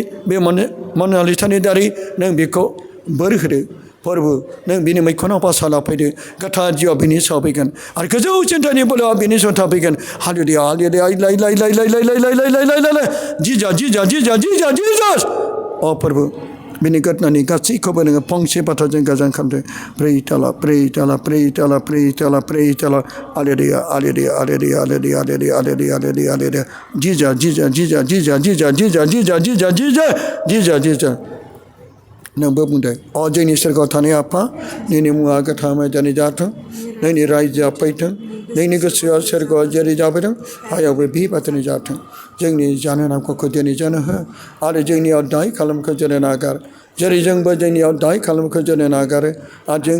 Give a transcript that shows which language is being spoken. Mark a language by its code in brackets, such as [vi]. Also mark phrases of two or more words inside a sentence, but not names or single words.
[brx] बे मनालिसानि दारै नों बेखौ बोर होदो फोरबो नों बिनि मैखुनाव पासाला फैदो गोथार जिउआ बिनि सायाव फैगोन आरो गोजौ चिन्तानि बोलोआ बिनि सायाव थाफैगोन हालेलुया हालेलुया लाइ लाइ लाइ लाइ लाइ लाइ लाइ लाइ लाइ लाइ लाइ लाइ जिजा जिजा जिजा जिजा जिजास अ फोरबो बिनि गोदनानि गासैखौबो नोङो फंसे बाथ्राजों गोजान खालामदो प्रै ताला प्रै ताला प्रै ताला प्रै ताला प्रै ताला हालेलुया हालेलुया हालेलुया हालेलुया हालेलुया हालेलुया हालेलुया हालेलुया जिजा जिजा जिजा जिजा जिजा जिजा जिजा जिजा जिजा जिजा जिजा नोंबो बुंदों अ जोंनि सोरगोआव थानाय आफा नोंनि मुङा गोथारै जानाय जाथों नोंनि रायजोआ फैथों नोंनि गोसोआ सोरगोआव जेरै जाबोदों हायावबो बेबादिनो जाथों जोंनि जानो नांगौखौ दिनै जानो हो आरो जोंनियाव दाय खालामखौ जोंनो नागार जेरै जोंबो जोंनियाव दाय खालामखौ जोंनो नागारो आरो जों